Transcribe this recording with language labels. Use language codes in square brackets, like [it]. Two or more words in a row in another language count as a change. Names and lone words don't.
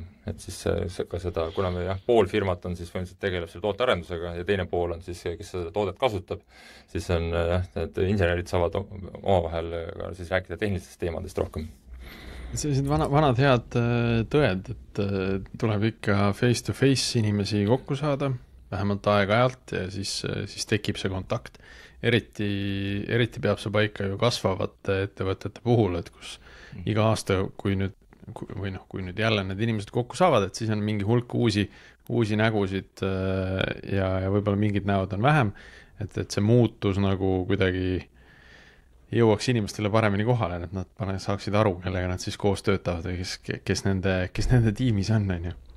[et] Et siis ka seda, kuna me pool firmat on siis võimaliselt tegeleb selle tootearendusega ja teine pool on siis, kes seda toodet kasutab, siis on need insenerid saavad omavahel ka siis rääkida tehnilistest teemadest rohkem. Sellised vanad head tõed, et tuleb ikka face-to-face inimesi kokku saada, vähemalt aeg-ajalt ja siis tekib see kontakt. Eriti peab see paika ju kasvavate ettevõtete puhul, et kus iga aasta, kui nüüd jälle need inimesed kokku saavad, et siis on mingi hulk uusi nägusid ja võib-olla mingid näod on vähem, et see muutus nagu kuidagi jõuaks inimestele paremini kohale, et nad saaksid aru, kellega nad siis koos töötavad või kes nende tiimis on ju.